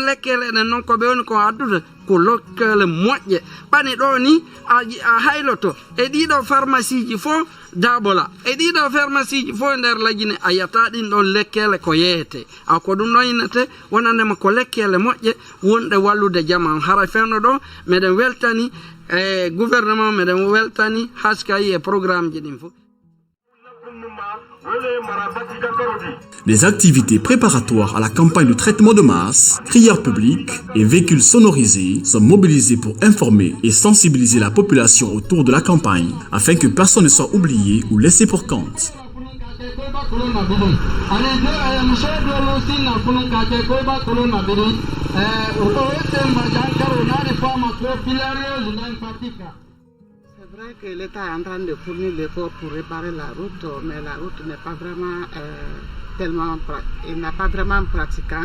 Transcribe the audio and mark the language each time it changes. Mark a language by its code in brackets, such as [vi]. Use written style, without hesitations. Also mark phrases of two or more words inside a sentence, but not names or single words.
[ff] lekkele ne non ko be woni ko addude ko lokkele moƴƴe bani do ni a hayloto e dido pharmacie ji fo dabola e dido pharmacie ji fo nder lajine ayata din don lekkele ko yeete aw ko dum noynete wonande ma ko lekkele moƴƴe wonde wallude jama hara fewno do meden weltani gouvernement meden weltani haskay e programme ji din fo [fr] Des activités préparatoires à la campagne de traitement de masse, crieurs publics et véhicules sonorisés sont mobilisés pour informer et sensibiliser la population autour de la campagne afin que personne ne soit oublié ou laissé pour compte. C'est vrai que l'État est en train de fournir l'effort pour réparer la route, mais la route n'est pas vraiment il n'est pas vraiment pratiquant.